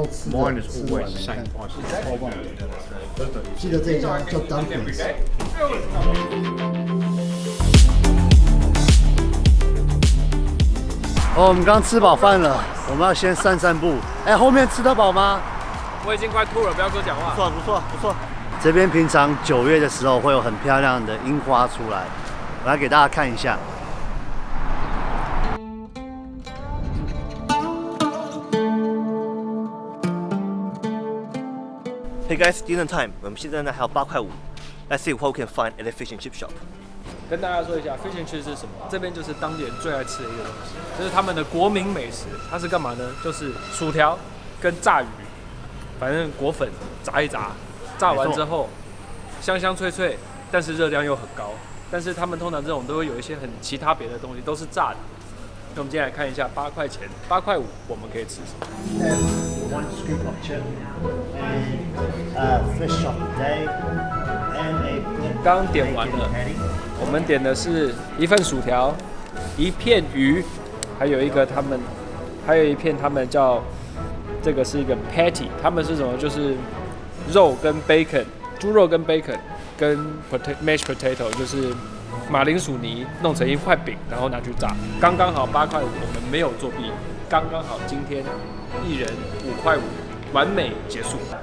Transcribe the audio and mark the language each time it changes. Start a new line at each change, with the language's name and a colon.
English: Mine is always the same price.
Chinese: 记得这一家叫 Dumplings。哦，我们刚吃饱饭了，我们要先散散步。哎，后面吃得饱吗？我已经快吐了，不要跟我讲话。不错。这边平常9月的时候会有很漂亮的樱花出来，我来给大家看一下。
English: Hey guys, dinner time.
Chinese: 我们现在呢还有8块5。
English: Let's see what we can find at the fish and chip shop.
Chinese: 跟大家说一下 ，fish and chips 是什么？这边就是当地人最爱吃的一个东西，这是他们的国民美食。它是干嘛呢？就是薯条跟炸鱼，反正裹粉炸一炸，炸完之后香香脆脆，但是热量又很高。但是他们通常这种都会有一些很其他别的东西，都是炸的。那我们今天来看一下8块钱、8块5，我们可以吃什么？
English: One scoop of chip and fish chop a day and a
Chinese: 刚点完了，我们点的是1份薯条、1片鱼，还有一片他们叫这个是一个 patty， 他们是什么？就是肉跟 bacon， 猪肉跟 bacon 跟 mashed potato， 就是马铃薯泥弄成一块饼，然后拿去炸，刚刚好8块5，我们没有作弊，刚刚好今天1人5块5，完美结束。